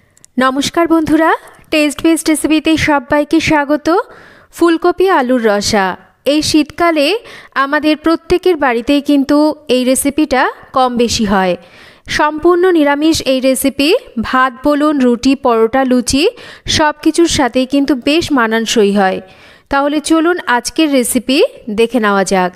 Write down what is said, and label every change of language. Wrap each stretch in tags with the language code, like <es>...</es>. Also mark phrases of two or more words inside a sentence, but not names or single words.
<bn>নমস্কার বন্ধুরা টেস্ট বেস্ট রেসিপিতে সবাইকে স্বাগত। ফুলকপি আলুর রসা এই শীতকালে আমাদের প্রত্যেকের বাড়িতেই কিন্তু এই রেসিপিটা কম বেশি হয়। সম্পূর্ণ নিরামিষ এই রেসিপি ভাত বলুন, রুটি, পরোটা, লুচি সব কিছুর সাথেই কিন্তু বেশ মানানসই হয়। তাহলে চলুন আজকের রেসিপি দেখে নেওয়া যাক।</bn>